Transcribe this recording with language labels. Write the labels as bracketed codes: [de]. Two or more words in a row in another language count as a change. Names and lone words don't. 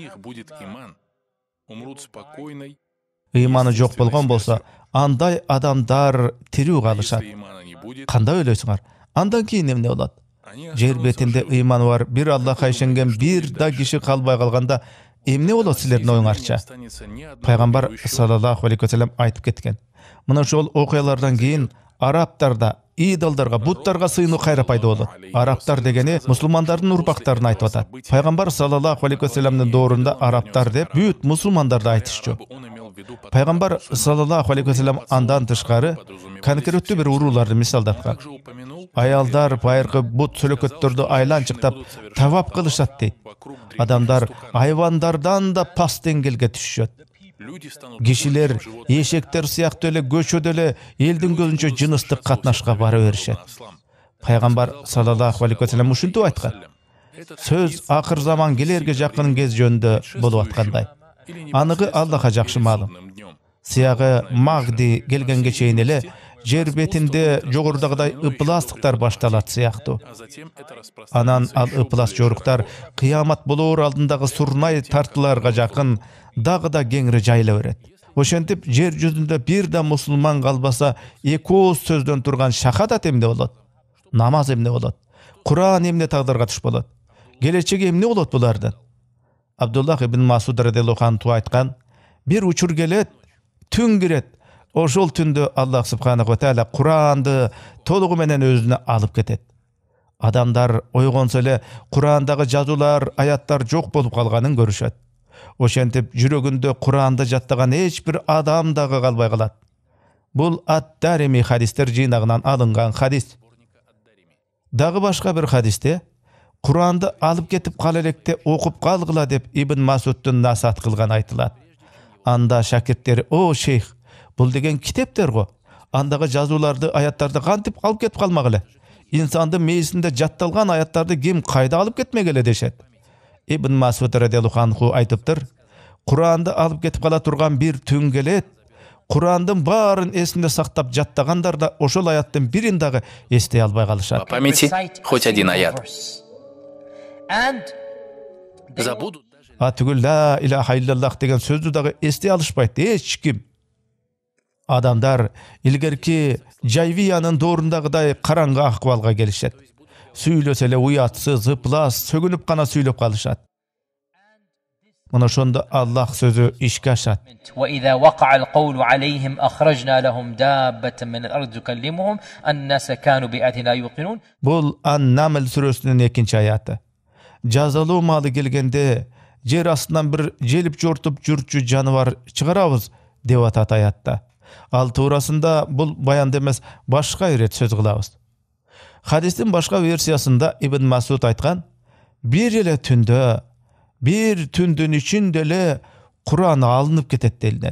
[ky] Ыйманы жок болгон болсо, андай адамдар тирүү калышат. Кандай ойлойсуңар? Андан кийин эмне болот? Жер бетинде ыйманы бар бир Аллахка ишенген бир да киши калбай калганда эмне болот силердин оюңарча? Пайгамбар [ar] صلى الله عليه وسلم [ky] айтып кеткен. Мына ошол окуялардан кийин арабтарда идолдарга, буттарга сыйынуу кайра пайда болот. Арабтар дегени мусулмандардын урпактарын айтып атат. Пайгамбар [ar] صلى الله عليه وسلم [ky] доорунда арабтар деп бүт мусулмандарды айтышчу. Пайгамбар [ar] صلى الله عليه وسلم [ky] андан тышкары конкреттүү бир урууларды мисалдаткан. Аялдар байыркы бут сөлөкөттөрдү айланчыктап тавап кылышат дейт. Адамдар айвандардан да пас деңгээлге түшүшөт. Кишилер эшектер сыяктуу эле көчөдө эле элдин көзүнчө жыныстык катнашка бара беришет. Пайгамбар [ar] صلى الله عليه وسلم [ky] ушинтип айткан. Сөз акыр заман келерге жакын кез жөнүндө болуп аткандай. Аныгы Аллахка жакшы маалым. Сыягы Магди келгенге чейин эле жер бетинде жогорудагыдай ыпластыктар башталат сыяктуу. Анан ал ыплас жоруктар кыямат болоор алдындагы сурнай тартыларга жакын дагы да кеңири жайыла берет. Ошентип жер жүзүндө бир да мусулман калбаса, эки ооз сөздөн турган шахадат эмне болот? Намаз эмне болот? Куран эмне тагдырга туш болот? Келечеги эмне болот булардын? Абдуллах ибн Масуд [ar] رضي الله عنه [ky] айткан: бир учур келет, түн кирет. Ошол түндө Аллах [ar] سبحانه وتعالى [ky] Куранды толугу менен өзүнө алып кетет. Адамдар ойгонсо эле Курандагы жазуулар, аяттар жок болуп калганын көрүшөт. Ошентип жүрөгүндө Куранды жаттаган эч бир адам дагы калбай калат. Бул Ат-Дарими хадистер жыйнагынан алынган хадис. Дагы башка бир хадисте Куранды алып кетип кала электе окуп калгыла деп Ибн Масуддун насаат кылган айтылат. Анда шакирттери: "О шейх, бул деген китептер го. Андагы жазууларды, аяттарды кантип алып кетип калмагыла? Инсандын мээсинде жатталган аяттарды ким кайда алып кетмегеле?" дешет. Ибн Масуд [ar] رضي الله عنه [ky] айтыптыр: "Куранды алып кетип кала турган бир түн келет. Курандын баарын эсинде сактап жаттагандар да ошол аяттын бирин дагы эстей албай калышат. [ru] По памяти хоть один аят. [ky] Забудут. Түгүл [ar] لا إله إلا الله [ky] деген сөздү дагы эстей алышпайт эч ким. Адамдар илгерки Жайвиянын доорундагыдай караңгы акыбалга келишет. Сүйлөсө эле уятсыз, ыплас, сөгүнүп гана сүйлөп калышат. Мына ошондо Аллах сөзү ишке ашат. [ar] وَإِذَا وَقَعَ الْقَوْلُ عَلَيْهِمْ أَخْرَجْنَا لَهُمْ دَابَّةً مِنَ الْأَرْضِ تُكَلِّمُهُمْ أَنَّاسَ كَانُوا بِآيَاتِنَا يُوقِنُونَ. [ky] Бул Ан-Намл сүрөсүнүн 2-нчи аяты. Жазалуу маалы келгенде жер астынан бир желип жортуп жүрчү жаныбар чыгарабыз деп атат аятта. Ал туурасында бул баянда эмес, башка ирет сөз кылабыз. Хадистин башка версиясында Ибн Масуд айткан: "Бир эле түндө, бир түндүн ичинде эле Куран алынып кетет делинет.